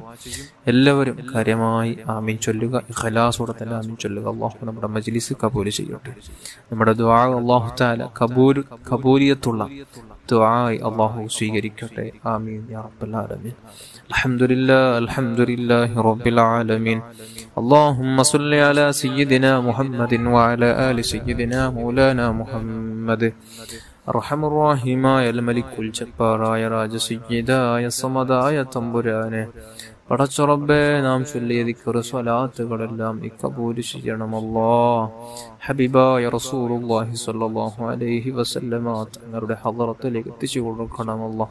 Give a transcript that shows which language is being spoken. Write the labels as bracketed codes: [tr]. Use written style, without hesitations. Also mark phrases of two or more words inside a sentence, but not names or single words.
[ml] എല്ലാവരും കാര്യമായി ആമീൻ ചൊല്ലുക. ഇഖ്ലാസോടെ തന്നെ ആമീൻ ചൊല്ലുക. അല്ലാഹു നമ്മുടെ മജ്ലിസ് കബൂൽ ചെയ്യട്ടെ. നമ്മുടെ ദുആ [ar] الله تعالى [ml] കബൂലിയത്തുള്ള ദുആ അല്ലാഹു സ്വീകരിക്കട്ടെ. [ar] آمين يا رب العالمين. الحمد لله رب العالمين. اللهم صل على سيدنا محمد وعلى آل سيدنا مولانا محمد. [ml] അർഹമുർറഹീമായ മലിക്കുൽ ജബ്ബാറായ രാജസയ്യിദായ സമദായ തമ്പുരാനെ, പടച്ച റബ്ബേ, നാം ചൊല്ലിയ ദിക്ർ സ്വലാത്തുകളെല്ലാം നീ കബൂൽ ചെയ്യണം അല്ലാഹ്. ഹബീബായ [ar] رسول الله صلى الله عليه وسلم [ml] തങ്ങളുടെ ഹളറത്തിലേക്ക് എത്തിച്ചു കൊടുക്കണം അല്ലാഹ്.